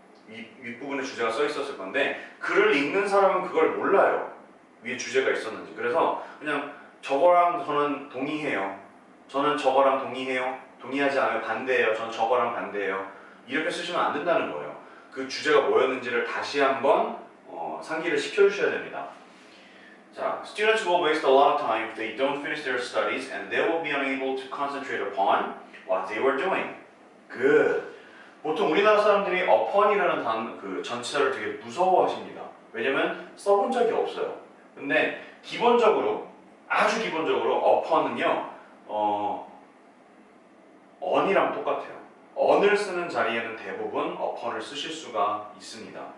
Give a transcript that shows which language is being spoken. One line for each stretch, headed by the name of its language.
Korean: 윗부분에 주제가 써 있었을 건데, 글을 읽는 사람은 그걸 몰라요. 위에 주제가 있었는지. 그래서 그냥 저거랑 저는 동의해요. 저는 저거랑 동의해요. 동의하지 않아요. 반대해요. 저는 저거랑 반대해요. 이렇게 쓰시면 안 된다는 거예요. 그 주제가 뭐였는지를 다시 한번 상기를 시켜주셔야 됩니다. 자,
English: students will waste a lot of time if they don't finish their studies and they will be unable to concentrate upon what they were doing. Good.
Korean: 보통 우리나라 사람들이 upon이라는 그 전치사를 되게 무서워하십니다. 왜냐면 써본 적이 없어요. 근데 기본적으로, 아주 기본적으로 upon은요, on이랑 똑같아요. on을 쓰는 자리에는 대부분 upon을 쓰실 수가 있습니다.